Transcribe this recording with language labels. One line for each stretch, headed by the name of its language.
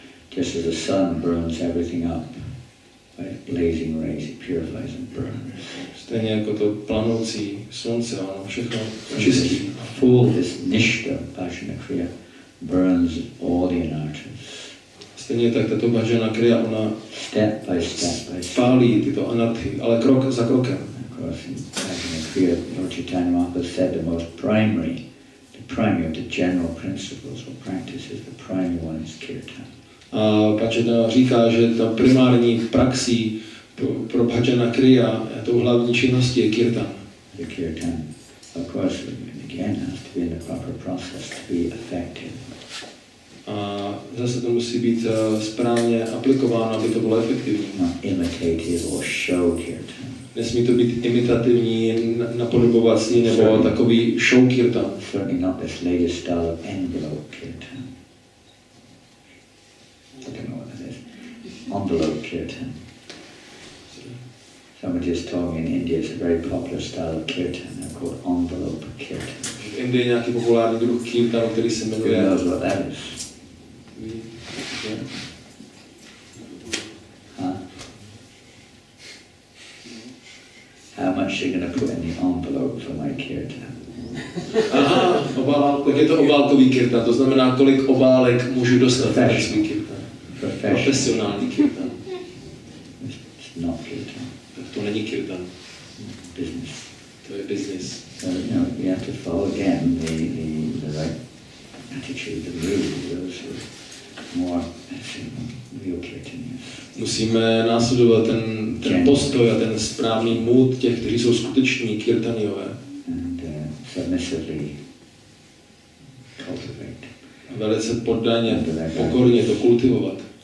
English: Just as the sun burns everything up by blazing rays, it purifies and burns.
Czech: Stejně jako to planoucí slunce, ono všechno čistí.
English: Full this nishta, Bhajana Kriya, burns all the anarthas.
Czech: Stejně tak tato Bhajana Kriya, ona
English: Step by step
Czech: pálí tyto anarchy, ale krok za krokem.
English: Of course, in Bhajana Kriya, Lord Chaitanya Mahaprabhu said the most primary of the general principles or practices, the primary one is kirtan.
Czech: A Bhajana říká, že ta primární praxí pro Bhajana Kriya, tou hlavní činností je kirtan.
English: The kirtan, of course, again has to be in the proper process to be effective.
Czech: A zase to musí být správně aplikováno, aby to bylo efektivní.
English: Not imitative or show kirtan.
Czech: Nesmí to být imitativní, napodobovací nebo takový show kirtan.
English: Certainly not this latest style of envelope kirtan. I don't know what that is. Envelope kirtan. Somebody just told me in India it's a very popular style of kirtan. They're called envelope kirtan.
Czech: V Indii je nějaký populární druh kirtanu, který se
English: Who
Czech: jmenuje...
English: knows what that is? Huh? How much you're going to put in the envelope for my kirtan?
Czech: Aha, tak je to obálkový kirtan, to znamená, kolik obálek můžu dostat na svůj kirtan. Profesionální kirtan.
English: It's not kirtan.
Czech: Tak to není kirtan,
English: Business.
Czech: to je business.
English: So, you have to follow again the right attitude, the mood of those who are more real kirtanias.
Czech: Musíme následovat ten postoj a ten správný mood těch, kteří jsou skuteční kirtaniové.
English: And submissively cultivate.
Czech: A velice poddaně, pokorně to kultivovat.